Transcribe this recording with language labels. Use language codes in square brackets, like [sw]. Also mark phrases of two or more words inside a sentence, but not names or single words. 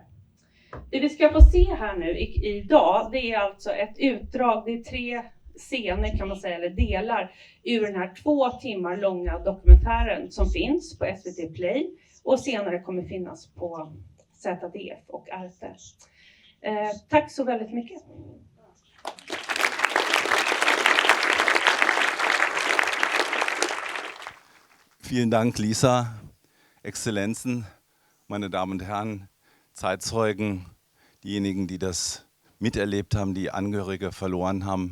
[sv] Det vi ska få se här nu idag, det är alltså ett utdrag, det är 3 scener kan man säga, eller delar ur den här 2 timmar långa dokumentären som finns på SVT Play och senare kommer finnas på ZDF och Arte. Tack så väldigt mycket. [de] Vielen Dank, Lisa, Exzellenzen, meine Damen und Herren, Zeitzeugen, diejenigen, die das miterlebt haben, die Angehörige verloren haben.